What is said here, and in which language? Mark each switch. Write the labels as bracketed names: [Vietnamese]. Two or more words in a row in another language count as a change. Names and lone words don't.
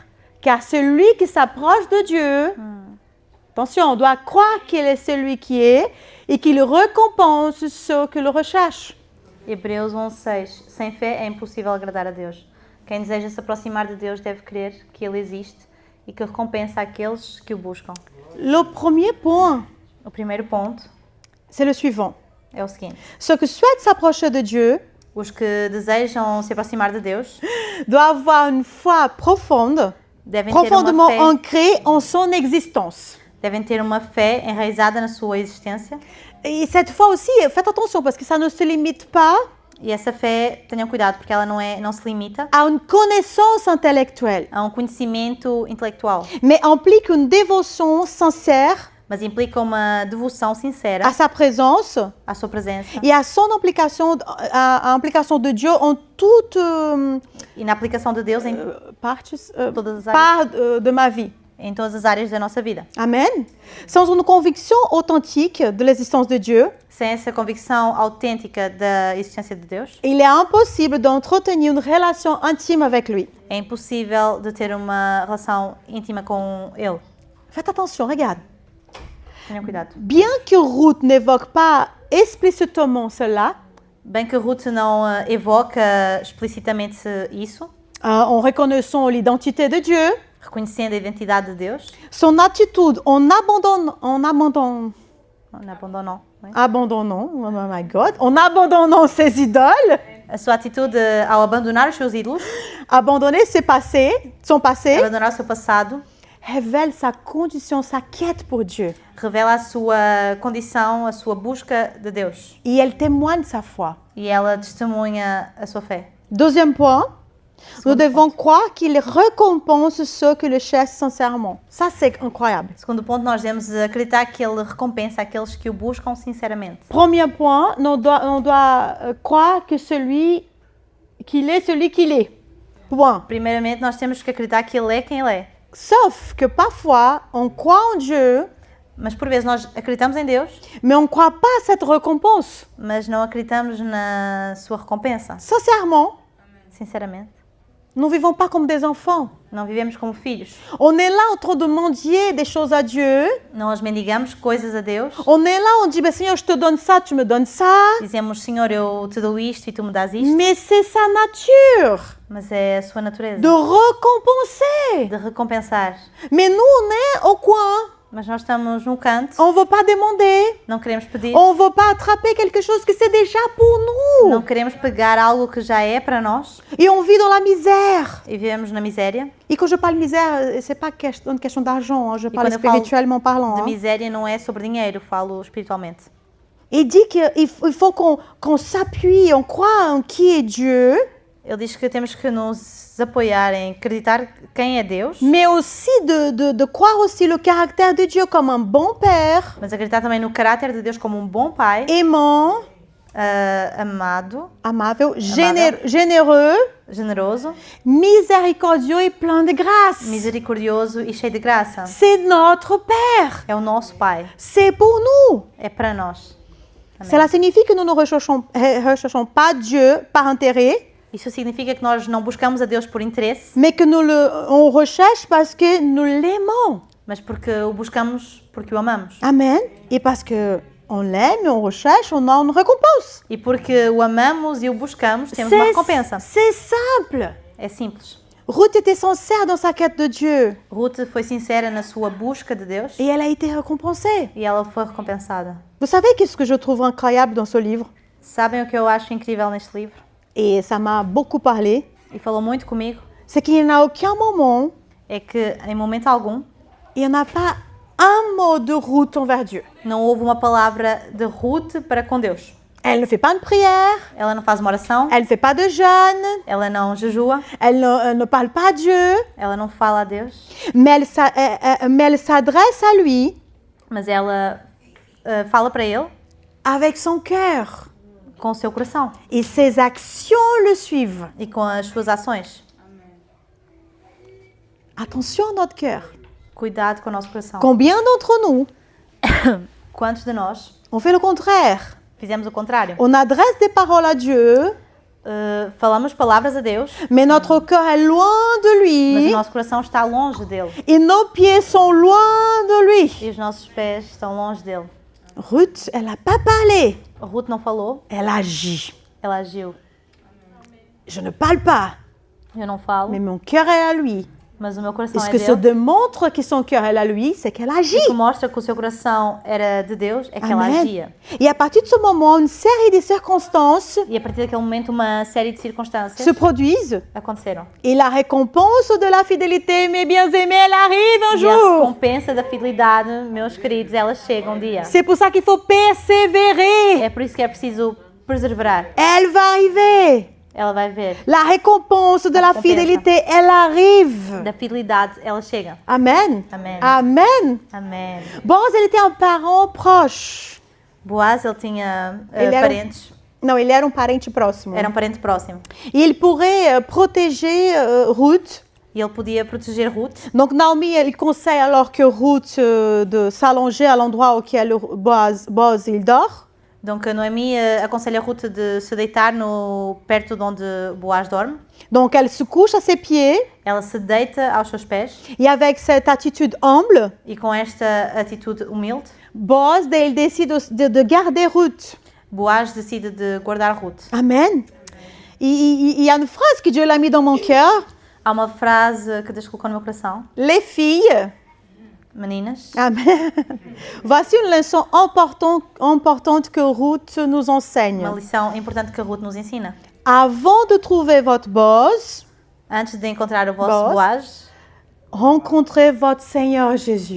[French] Car celui qui s'approche de Dieu, attention, on doit croire qu'il est celui qui est et qu'il récompense ceux qui le recherchent. [Portuguese] Hebreus 11:6. Sem fé é impossível agradar a Deus. Quem deseja se aproximar de Deus deve crer que Ele existe e que recompensa aqueles que o buscam. [French] Le premier point, [Portuguese] O primeiro ponto [French] c'est le suivant. [Portuguese] é o seguinte. [French] Ceux qui souhaitent s'approcher de Dieu [Portuguese] Os que desejam se aproximar de Deus [French] doivent avoir une foi profonde, [Portuguese] devem ter uma [French] profondément [Portuguese] fé, [French] ancrée en son existence. [Portuguese] devem ter uma fé enraizada na sua existência. [French] Et cette foi aussi, faites attention parce que ça ne se limite pas [Portuguese] E essa fé, tenham cuidado, porque ela não se limita [French] à une connaissance intellectuelle, [Portuguese] a um conhecimento intelectual, [French] mais implique une dévotion sincère [Portuguese] mas implica uma devoção sincera [French] à sa présence [Portuguese] à sua presença [French] et à son implication, à implication de Dieu en toute [Portuguese] e na aplicação de Deus em todas as áreas, [French] part de ma vie. [Portuguese] em todas as áreas da nossa vida. [French] Amen. Sans une conviction authentique de l'existence de Dieu, [Portuguese] Sem essa convicção autêntica da existência de Deus, [French] il est impossible d'entretenir une relation intime avec lui. [Portuguese] é impossível de ter uma relação íntima com Ele. [French] Faites attention, regarde. [Portuguese] Tenham cuidado. [French] Bien que Ruth n'évoque pas explicitement cela, [Portuguese] Bem que Ruth não evoca explicitamente isso, [French] en reconnaissant l'identité de Dieu, [Portuguese] reconhecendo a identidade de Deus, [French] son attitude en abandonnant, [English] oh my God, [French] en abandonnant ses idoles, [Portuguese] a sua atitude ao abandonar os seus ídolos, [French] abandonner son passé, [Portuguese] abandonar o seu passado, [French] révèle sa condition, sa quête pour Dieu. [Portuguese] revela a sua condição, a sua busca de Deus. [French] Et elle témoigne sa foi. [Portuguese] E ela testemunha a sua fé. [French] Deuxième point, nous devons croire qu'il récompense ceux qui le cherchent sincèrement. Ça, c'est incroyable. [Portuguese] Segundo ponto, nós devemos acreditar que Ele recompensa aqueles que o buscam sinceramente. [French] Premier point, on doit croire que qu'il est celui qu'il est. Point. [Portuguese] Primeiramente, nós temos que acreditar que Ele é quem Ele é. [French] Sauf que parfois, on croit en Dieu, [Portuguese] Mas por vezes nós acreditamos em Deus, [French] mais on ne croit pas à cette récompense. [Portuguese] mas não acreditamos na sua recompensa. [French] Sincèrement, [Portuguese] Sinceramente, [French] nous ne vivons pas comme des enfants. [Portuguese] não vivemos como filhos. [French] On est là en train de mendier des choses à Dieu. [Portuguese] Nós mendigamos coisas a Deus. [French] On est là, on dit, ben, Seigneur, je te donne ça, tu me donnes ça. [Portuguese] Dizemos, Senhor, eu te dou isto e tu me dás isto. [French] Mais c'est sa nature [Portuguese] Mas é a sua natureza [French] de récompenser. [Portuguese] de recompensar. [French] Mais nous, on est au coin. [Portuguese] Mas nós estamos no canto, [French] On ne veut pas demander. [Portuguese] não queremos pedir, [French] On ne veut pas attraper quelque chose que c'est déjà pour nous. [Portuguese] não queremos pegar algo que já é para nós [French] Et on vit dans la misère. [Portuguese] e vivemos na miséria. [French] Et quand je parle misère, c'est pas une question d'argent, hein, je parle [Portuguese] quando eu falo [French] spirituellement parlant. [Portuguese] De [French] Hein. [Portuguese] miséria não é sobre dinheiro, falo espiritualmente. [French] Il dit qu'il faut qu'on s'appuie, on croit en qui est Dieu, [Portuguese] Ele diz que temos que nos apoiar em acreditar quem é Deus, [French] mais aussi de croire aussi le caractère de Dieu comme un bon père, [Portuguese] mas acreditar também no caráter de Deus como um bom pai, [French] aimant, [Portuguese] amado, amável, [French] généreux, [Portuguese] generoso, [French] miséricordieux et plein de grâce. [Portuguese] misericordioso e cheio de graça. [French] C'est notre Père. [Portuguese] É o nosso pai, [French] C'est pour nous. [Portuguese] é para nós. [French] Cela signifie que nous ne recherchons pas Dieu par intérêt, [Portuguese] Isso significa que nós não buscamos a Deus por interesse, [French] mais que on recherche parce que nous l'aimons. [Portuguese] mas porque o buscamos porque o amamos. [French] Amen. Et parce que on l'aime, on recherche, on a une récompense. [Portuguese] E porque o amamos e o buscamos, temos uma recompensa. [French] C'est simple. [Portuguese] É simples. [French] Ruth était sincère dans sa quête de Dieu [Portuguese] Ruth foi sincera na sua busca de Deus [French] et elle a été récompensée. [Portuguese] e ela foi recompensada. [French] Vous savez qu'est-ce que je trouve incroyable dans ce livre? [Portuguese] Sabem o que eu acho incrível neste livro? [French] Et ça m'a beaucoup parlé. [Portuguese] E falou muito comigo? [French] C'est qu'il n'y a aucun moment, [Portuguese] É que em momento algum [French] il n'y en a pas un mot de Ruth envers Dieu. [Portuguese] não houve uma palavra de Ruth para com Deus. [French] Elle ne fait pas de prière, [Portuguese] Ela não faz uma oração, [French] elle ne fait pas de jeûne, [Portuguese] ela não jejua, [French] elle ne parle pas à Dieu, [Portuguese] ela não fala a Deus, [French] mais elle s'adresse à lui [Portuguese] mas ela fala para ele [French] avec son cœur. [Portuguese] com o seu coração [French] Et ses actions le suivent. [Portuguese] e com as suas ações. [French] Attention à notre cœur. [Portuguese] Cuidado com o nosso coração. [French] Combien d'entre nous, [Portuguese] Quantos de nós [French] on fait le contraire? [Portuguese] fizemos o contrário? [French] On adresse des paroles à Dieu, [Portuguese] Falamos palavras a Deus, [French] mais notre cœur est loin de [Portuguese] mas o [French] lui [Portuguese] nosso coração está longe dele [French] et nos pieds sont loin de lui. [Portuguese] e os nossos pés estão longe dele. [French] Ruth, elle n'a pas parlé, [Portuguese] Ruth não falou, [French] elle agit. [Portuguese] ela agiu. [French] Je ne parle pas, [Portuguese] Eu não falo, [French] mais mon cœur est à lui. [Portuguese] mas o meu [French] Et [Portuguese] coração [French] ce [Portuguese] é [French] que ça [Portuguese] dele. [French] démontre que son cœur est à lui, c'est qu'elle agit. [Portuguese] O que mostra que o seu coração era de Deus é que ela [French] Amen. [Portuguese] agia. [French] Et à partir de ce moment, une série de circonstances [Portuguese] E a partir daquele momento, uma série de circunstâncias [French] se produisent. [Portuguese] aconteceram. [French] Et la récompense de la fidélité, mes bien-aimés, elle arrive un [Portuguese] E a [French] jour. [Portuguese] recompensa da fidelidade, meus queridos, ela chega um dia. [French] C'est pour ça qu'il faut persévérer. [Portuguese] É por isso que é preciso perseverar. [French] Elle va arriver. [Portuguese] Ela vai ver. [French] La récompense de la Récompense. fidélité, elle arrive. [Portuguese] Da fidelidade, ela chega. [French] Amen. Amen. Amen. [Portuguese] Amém. [French] Boaz, elle était un parent proche. [Portuguese] Boaz, ele tinha Ele era- parentes. [French] Non, il [Portuguese] era um parente próximo. Era um parente próximo. [French] Et il pourrait protéger Ruth. [Portuguese] E ele podia proteger Ruth. [French] Donc Naomi, elle conseille alors que Ruth de s'allonger à l'endroit auquel Boaz il dort. [Portuguese] Donc a Noemi aconselha Ruth de se deitar perto de onde Boaz dorme. [French] Donc elle se couche à ses pieds [Portuguese] Ela se deita aos seus pés [French] et avec cette attitude humble, [Portuguese] e com esta atitude humilde, [French] Boaz, il décide de garder Ruth. [Portuguese] Boaz decide de guardar Ruth. [French] Amen. Il y a une phrase que Dieu l'a mis dans mon cœur. [Portuguese] Há uma frase que Deus colocou no meu coração. [French] Les filles, [Portuguese] Meninas, amen. [French] Voici une leçon importante que Ruth nous enseigne. [Portuguese] uma lição importante que Ruth nos ensina. [French] Avant de trouver votre boss, [Portuguese] Antes de encontrar o vosso Boaz. Boaz, [French] rencontrez votre Seigneur Jésus.